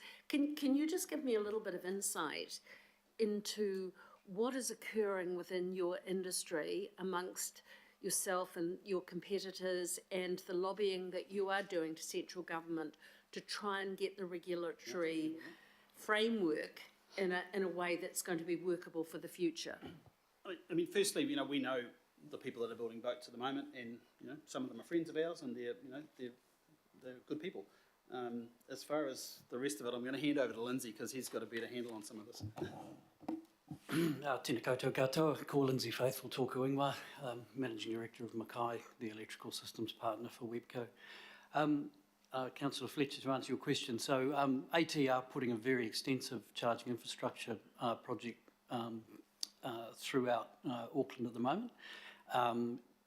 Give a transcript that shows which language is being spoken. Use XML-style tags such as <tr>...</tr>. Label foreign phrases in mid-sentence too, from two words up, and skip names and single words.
<en>Can you just give me a little bit of insight into what is occurring within your industry amongst yourself and your competitors, and the lobbying that you are doing to central government to try and get the regulatory framework in a way that's going to be workable for the future? I mean, firstly, you know, we know the people that are building boats at the moment, and you know, some of them are friends of ours, and they're good people. As far as the rest of it, I'm going to hand over to Lindsay because he's got a better handle on some of this.</en> <mi>Tēnā koutou katoa, ko Lindsay Faithful tōku ingoa,</mi> <en>Managing Director of Mackay, the electrical systems partner for Webco. Councillor Fletcher, to answer your question, so AT are putting a very extensive charging infrastructure project throughout Auckland at the moment.</en>